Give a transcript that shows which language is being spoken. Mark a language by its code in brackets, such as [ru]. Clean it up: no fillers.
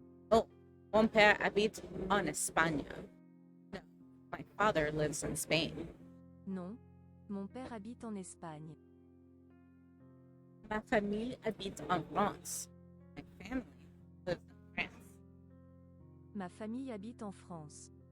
[fr] Oh, mon père habite en Espagne. [en] No, my father lives in Spain. [fr] Non, mon père habite en Espagne. Ma famille habite en France. [en] My family lives in France. [fr] Ma famille habite en France.